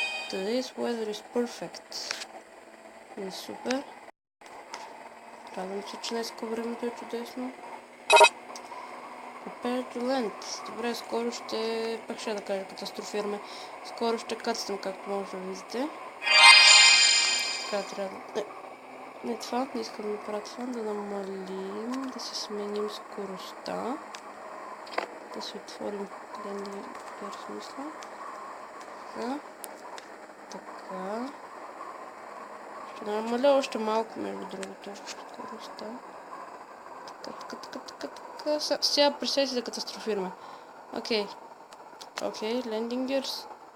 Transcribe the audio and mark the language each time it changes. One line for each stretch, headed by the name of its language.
English: Today's weather is perfect.
Bulgarian: И супер. Радвам се, че днеска времето е чудесно.
English: Prepare to land.
Bulgarian: Добре, скоро ще... Пак ще да кажа катастрофираме. Скоро ще кацнем, както може да видите. Така трябва да... Не това, не искам да правя това. Да намалим, да си сменим скоростта. Да си отворим landing gear смисъл. Така. Ще намаля още малко, между другото, скоростта. Така. Сега представете да катастрофираме. Окей, landing gears.